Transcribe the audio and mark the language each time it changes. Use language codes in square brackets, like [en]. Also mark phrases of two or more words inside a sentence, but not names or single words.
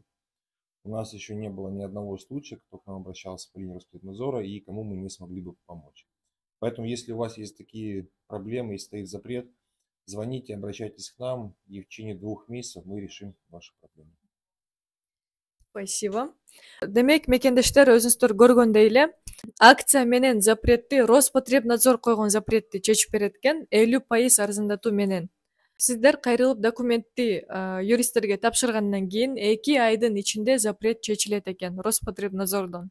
[ru] У нас еще не было ни одного случая, кто к нам обращался по линии Роспотребнадзора и кому мы не смогли бы помочь. Поэтому, если у вас есть такие проблемы и стоит запрет, звоните, обращайтесь к нам, и в течение 2 месяцев мы решим ваши проблемы. Спасибо. [ky] Демек, мекендештер өзүңүздөр көргөндөй эле акция менен запретти Роспотребнадзор койгон запретти чечип берет экен 50% арызындатуу менен. Сиздер кайрылып документти юристтерге тапшыргандан кийин 2 айдын ичинде запрет чечилет экен Роспотребнадзордон.